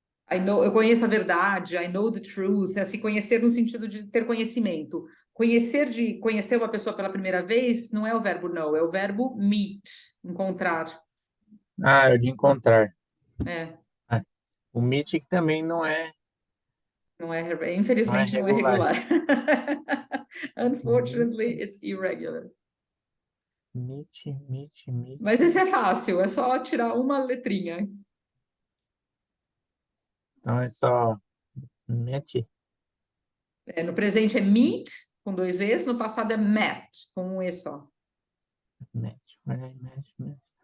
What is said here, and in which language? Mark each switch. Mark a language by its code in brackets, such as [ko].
[pt] Eu conheço a verdade, [en] I know the truth, [pt] é assim, conhecer no sentido de ter conhecimento. De conhecer uma pessoa pela primeira vez não é o verbo know, é o verbo meet, encontrar. É o de encontrar. É. O meet que também não é. Infelizmente não é regular. [en] Unfortunately, it's irregular. Meet. [pt] Mas esse é fácil, é só tirar uma letrinha. Então é só meet. No presente é meet, com 2 Es, no passado é met, com um E só. [en] Met. When I met.